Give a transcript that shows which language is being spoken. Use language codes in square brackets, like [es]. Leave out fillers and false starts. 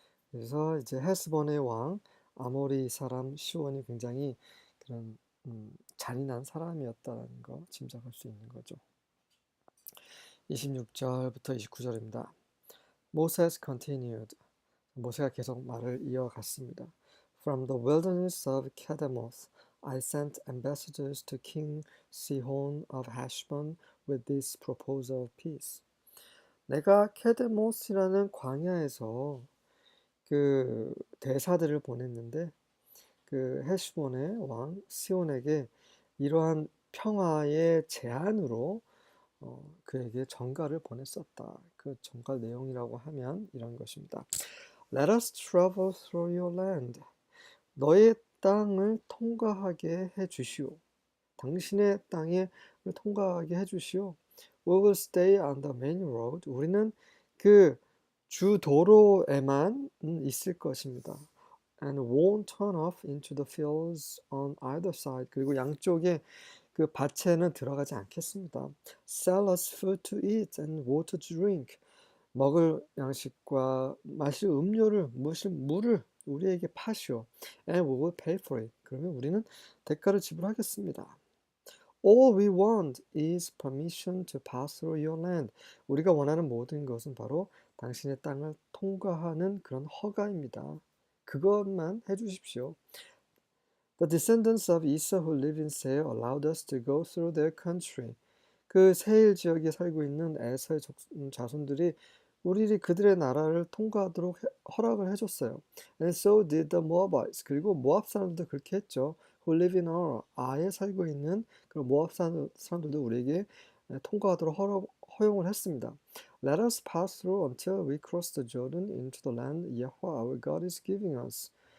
[ko] 그래서 이제 헤스본의 왕 아모리 사람 시온이 굉장히 그런 잔인한 사람이었다는 거 짐작할 수 있는 거죠. 26절부터 29절입니다. [en] Moses continued. [ko] 모세가 계속 말을 이어갔습니다. [en] From the wilderness of Kedemoth, I sent ambassadors to King Sihon of Heshbon with this proposal of peace. [ko] 내가 케데모스라는 광야에서 그 대사들을 보냈는데 그 헤시본의 왕 시온에게 이러한 평화의 제안으로 그에게 전가를 보냈었다. 그 전가 내용이라고 하면 이런 것입니다. [en] Let us travel through your land. [ko] 너의 땅을 통과하게 해주시오. 당신의 땅에 통과하게 해주시오. [en] We will stay on the main road. [ko] 우리는 그 주도로에만 있을 것입니다. [en] And won't turn off into the fields on either side. [ko] 그리고 양쪽에 그 밭에는 들어가지 않겠습니다. [en] Sell us food to eat and water to drink. [ko] 먹을 양식과 마실 음료를, 마실 물을 우리에게 파시오. [en] And we will pay for it. [ko] 그러면 우리는 대가를 지불하겠습니다. [en] All we want is permission to pass through your land. [ko] 우리가 원하는 모든 것은 바로 당신의 땅을 통과하는 그런 허가입니다. 그것만 해주십시오. [en] The descendants of Esau who live in Seir allowed us to go through their country. [ko] 그 세일 지역에 살고 있는 에서의 자손들이 우리 그들의 나라를 통과하도록 허락을 해줬어요. [en] And so did the Moabites. [ko] 그리고 모압 사람들도 그렇게 했죠. [en] Who live in Ar. [ko] 아에 살고 있는 그 모압 사람들도 우리에게 통과하도록 허용을 했습니다. [en] Let us pass through until we cross the Jordan into the land Yahweh our God is giving us.